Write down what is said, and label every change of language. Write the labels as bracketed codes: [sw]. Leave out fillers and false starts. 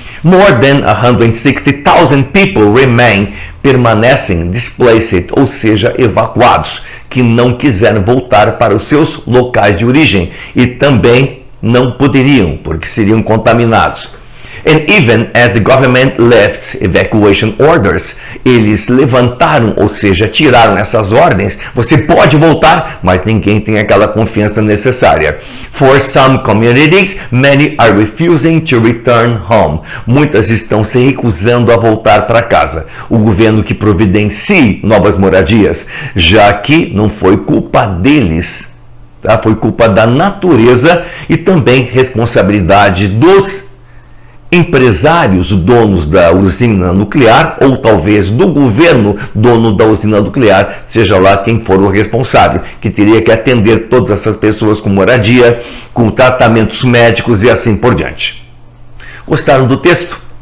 [en] More than 160,000 people [pt] permanecem displaced, ou seja, evacuados, que não quiseram voltar para os seus locais de origem e também não poderiam, porque seriam contaminados. [en] And even as the government left evacuation orders, [pt] eles levantaram, ou seja, tiraram essas ordens. Você pode voltar, mas ninguém tem aquela confiança necessária. [en] For some communities, many are refusing to return home. [pt] Muitas estão se recusando a voltar para casa. O governo que providencie novas moradias, já que não foi culpa deles, tá? Foi culpa da natureza e também responsabilidade dos empresários donos da usina nuclear, ou talvez do governo dono da usina nuclear, seja lá quem for o responsável, que teria que atender todas essas pessoas com moradia, com tratamentos médicos e assim por diante. Gostaram do texto?